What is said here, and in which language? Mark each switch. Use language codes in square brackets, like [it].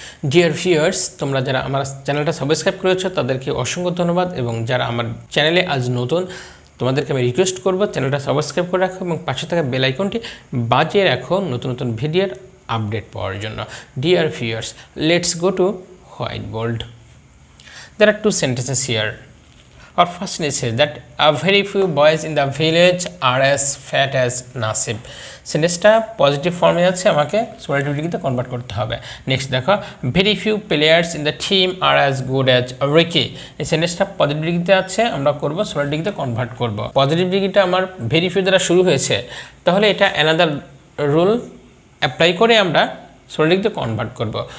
[bn] Dear viewers, তোমরা যারা আমার চ্যানেলটা সাবস্ক্রাইব করেছো তাদেরকে অসংখ্য ধন্যবাদ, এবং যারা আমার চ্যানেলে আজ নতুন তোমাদেরকে আমি রিকোয়েস্ট করব চ্যানেলটা সাবস্ক্রাইব করে রাখো এবং পাশে থাকা বেল আইকনটি বাজিয়ে রাখো নতুন নতুন ভিডিওর আপডেট পাওয়ার জন্য। [en] Dear viewers, let's go to white board. There are two sentences here. Our first sentence says that a very few boys in the village are as fat as Nasib. [bn] সেন্টেন্সটা positive ফর্মে আছে, আমাকে superlative ডিগ্রিতে convert করতে হবে। [en] Next দেখো, very few players in the team are as good as Ricky. [bn] এই সেন্টেন্সটা পজিটিভ ডিগ্রিতে আছে, আমরা করব সুপারলেটিভ ডিগ্রিতে কনভার্ট করব। পজিটিভ ডিগ্রিটা আমার ভেরি ফিউ দ্বারা শুরু হয়েছে, তাহলে এটা অ্যানাদার রুল অ্যাপ্লাই করে আমরা সুপারলেটিভ ডিগ্রিতে কনভার্ট করব।